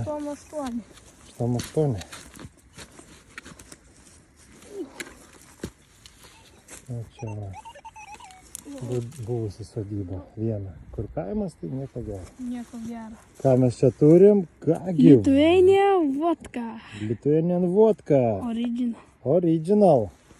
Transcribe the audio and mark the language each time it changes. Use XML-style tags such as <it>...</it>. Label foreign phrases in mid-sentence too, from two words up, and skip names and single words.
<lt>Tomas 8. Tomas 8. O čia va. Buvusi sodyba. Viena. Kur kaimas, tai nieko gero. Nieko gero. Ką mes čia turim? Kągi?</lt> <en>Lithuania vodka. Lithuanian vodka. Original. Original.</en>